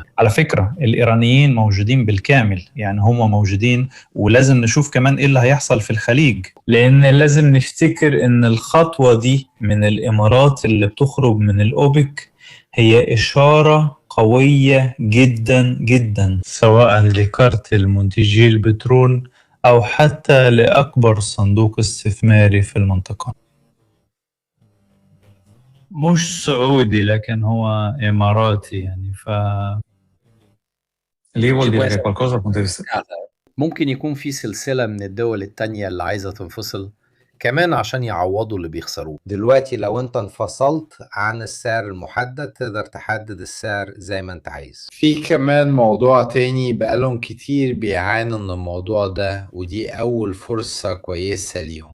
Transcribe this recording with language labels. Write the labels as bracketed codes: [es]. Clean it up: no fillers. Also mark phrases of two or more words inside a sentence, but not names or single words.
[ar] على فكرة الإيرانيين موجودين بالكامل، يعني هم موجودين، ولازم نشوف كمان إيه اللي هيحصل في الخليج، لأن لازم نفتكر إن الخطوة دي من الإمارات اللي بتخرج من الأوبك هي إشارة قوية جدا جدا، سواء لكارتل منتجي البترول أو حتى لأكبر صندوق استثماري في المنطقة. مش سعودي لكن هو إماراتي يعني [it] Lì vuol dire che qualcosa dal punto di vista [ar] ممكن يكون في سلسلة من الدول التانية اللي عايزة تنفصل كمان عشان يعوضوا اللي بيخسروه. دلوقتي لو انت انفصلت عن السعر المحدد تقدر تحدد السعر زي ما انت عايز. في كمان موضوع تاني بقالهم كتير بيعانوا من الموضوع ده، ودي أول فرصة كويسة ليهم.